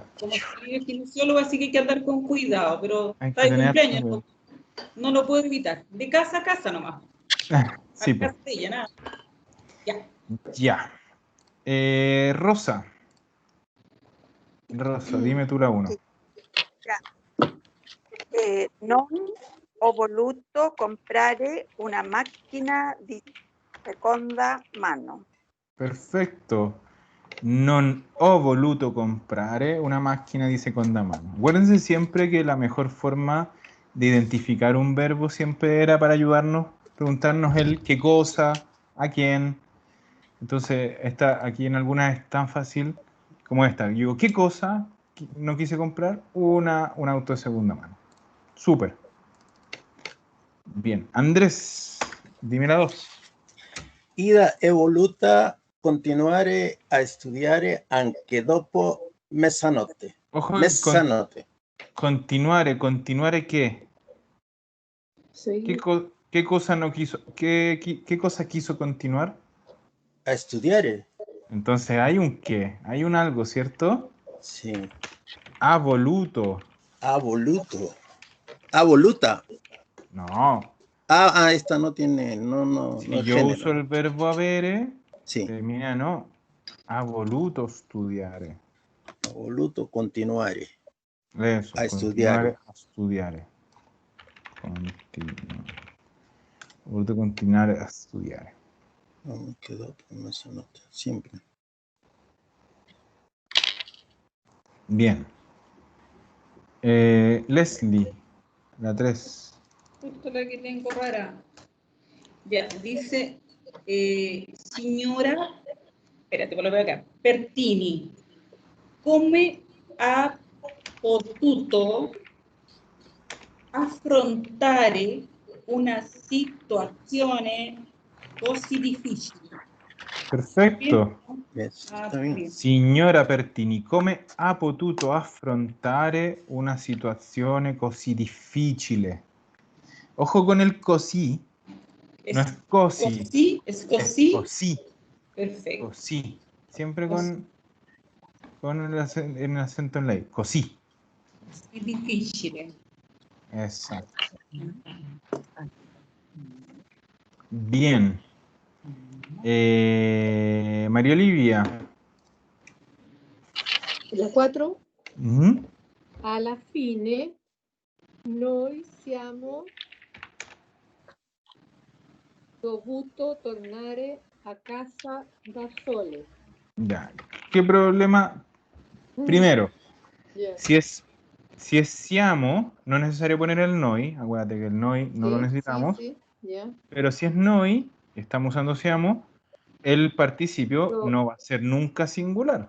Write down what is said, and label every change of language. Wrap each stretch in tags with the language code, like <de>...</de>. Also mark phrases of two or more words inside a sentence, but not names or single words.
<es>Como si es kinesiólogo, así que hay que andar con cuidado, pero Hay está que de tener cumpleaños, cuidado. no lo puedo evitar. De casa a casa nomás. Sí, A pues. casa de ella, nada. Ya. Ya. Rosa. Rosa, dime tú la 1.</es> <it>Non ho voluto comprare una macchina di seconda mano.</it> <es>Perfecto.</es> <it>Non ho voluto comprare una macchina di seconda mano.</it> <es>Acuérdense siempre que la mejor forma de identificar un verbo siempre era para ayudarnos, preguntarnos el qué cosa, a quién. Entonces, aquí en algunas es tan fácil como esta. Yo digo, ¿qué cosa no quise comprar? Un auto de segunda mano. Súper. Bien. Andrés, dime la 2.</es> <it>Ida è voluta continuare a studiare anche dopo mezzanotte.</it> <es>Ojo,</es> <it>Mezzanotte.</it> <es>continuare qué. Sí. ¿Qué cosa no quiso? ¿Qué cosa quiso continuar?</es> <it>A studiare.</it> <es>Entonces hay un qué, hay un algo, ¿cierto?</es> <it>Sì. Ha voluto. Ha voluto. Ha voluta.</it> <es>No. Esta no tiene, no Si es yo género. uso el verbo avere,</es> <it>Sì.</it> <es>termina no.</es> <it>Ha voluto studiare. Ha voluto continuare</it> <es>Eso,</es> <it>a continuare studiare. a studiare. Ha voluto continuare a studiare. Anche dopo mezzanotte.</it> <es>Siempre. Bien. Leslie, la 3. Justo la que tengo rara. Ya, dice, señora, espérate, por lo veo acá,</es> <it>Pertini, come ha potuto affrontare una situazione così difficile.</it> <es>Perfecto. Está bien. Bien.</es> <it>Signora Pertini, come ha potuto affrontare una situazione così difficile?</it> <es>Ojo con el così, no es così, Es es così. così, Perfecto. così. Siempre Così. con el acento en la I, così.</es> <it>È difficile.</it> <es>Exacto. Bien. María Olivia. La 4. Ujú.</es> <it>Alla fine noi siamo dovuto tornare a casa da sole.</it> <es>Ya. ¿Qué problema? Primero, Ya. si es siamo, no es necesario poner el noi. Acuérdate que el noi no lo necesitamos. Sí, ya. Pero si es noi, y estamos usando siamo, el participio no va a ser nunca singular.</es>